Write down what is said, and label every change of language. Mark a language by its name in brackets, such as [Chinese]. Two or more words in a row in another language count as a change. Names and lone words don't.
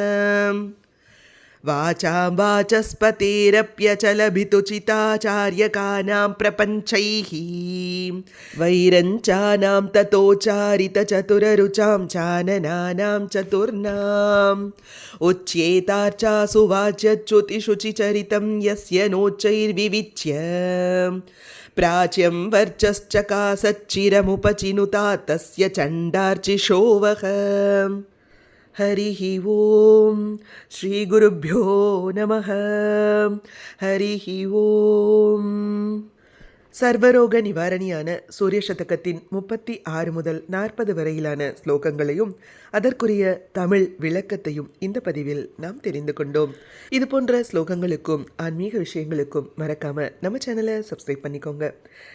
[Sanskrit] वाचां वाचस्पतेरप्यचलभितुचिताचार्यकानां प्रपञ्चैः वैरञ्चानां ततोच्चारितचतुररुचां चाननानां चतुर्णाम् उच्येतार्चासु वाच्यच्युतिशुचिचरितं यस्य नोच्चैर्विविच्य प्राच्यं वर्चश्चकासच्चिरमुपचिनुता तस्य चण्डार्चिषोवः. हरिः ओम श्री गुरुभ्यो नमः. हरिः ओम. [Tamil] சர்வரோக நிவாரணியான சூரிய சதகத்தின் 36 முதல் 40 வரையிலான ஸ்லோகங்களையும் அதற்குரிய தமிழ் விளக்கத்தையும் இந்த பதிவில் நாம் தெரிந்து கொண்டோம். இது போன்ற ஸ்லோகங்களுக்கும் ஆன்மீக விஷயங்களுக்கும் மறக்காம நம்ம சேனலை சப்ஸ்கிரைப் பண்ணிக்கோங்க.